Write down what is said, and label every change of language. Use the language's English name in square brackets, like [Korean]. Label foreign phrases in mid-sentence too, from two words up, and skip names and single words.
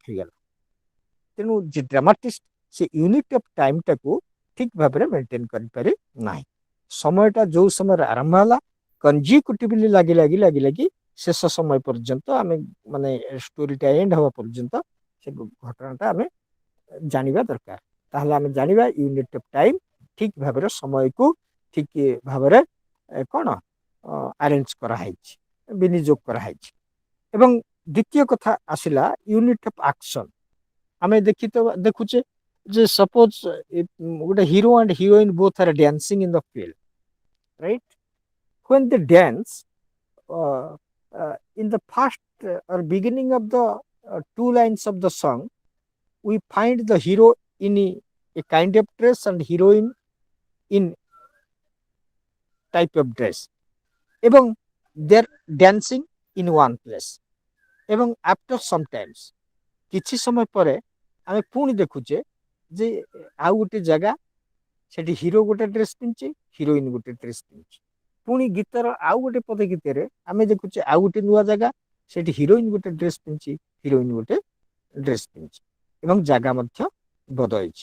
[Odia] ହେଇଗଲା ତେଣୁ ଯେ ଡ୍ରାମାଟିଷ୍ଟ ସେ [English] unit of time [Odia] ଟାକୁ ଠିକ ଭାବରେ ମେଣ୍ଟେନ କରିପାରି ନାହିଁ ସମୟଟା ଯୋଉ ସମୟରେ ଆରମ୍ଭ ହେଲା କନଜିକ୍ୟୁଟିଭଲି ଲାଗି ଲାଗି ଲାଗି ଲାଗି ଶେଷ ସମୟ ପର୍ଯ୍ୟନ୍ତ ଆମେ ମାନେ ଷ୍ଟୋରିଟା ଏଣ୍ଡ ହବା ପର୍ଯ୍ୟନ୍ତ ସେ ଘଟଣାଟା ଆମେ ଜାଣିବା ଦରକାର ତାହେଲେ ଆମେ ଜାଣିବା [English] unit of time [Odia] ଠିକ ଭାବରେ ସମୟକୁ ଠିକ ଭାବରେ କଣ ଆରେଞ୍ଜ କରାହେଇଛି, ବିନିଯୋଗ କରାହେଇଛି। ଏବଂ ଦ୍ୱିତୀୟ କଥା ଆସିଲା [English] unit of action. [Odia] ଆମେ ଦେଖୁଛେ ଯେ [English] ସପୋଜ ଗୋଟେ hero and heroine both are dancing in the field, right? When they dance, in the first or beginning of the two lines of the song, we find the hero in a kind of dress and heroine in type of dress, এবং they are dancing in one place. [Odia] ଏବଂ [English] after sometimes [Odia] କିଛି ସମୟ ପରେ ଆମେ ପୁଣି ଦେଖୁଛେ ଯେ ଆଉ ଗୋଟେ ଜାଗା, ସେଠି ହିରୋ ଗୋଟେ ଡ୍ରେସ୍ ପିନ୍ଧିଛି, ହିରୋଇନ୍ ଗୋଟେ ଡ୍ରେସ୍ ପିନ୍ଧିଛି। ପୁଣି ଗୀତର ଆଉ ଗୋଟେ ପଦ ଗୀତରେ ଆମେ ଦେଖୁଛେ ଆଉ ଗୋଟେ ନୂଆ ଜାଗା, ସେଠି ହିରୋଇନ୍ ଗୋଟେ ଡ୍ରେସ୍ ପିନ୍ଧିଛି, ହିରୋଇନ୍ ଗୋଟେ ଡ୍ରେସ୍ ପିନ୍ଧିଛି, ଏବଂ ଜାଗା ମଧ୍ୟ ବଦଳିଛି।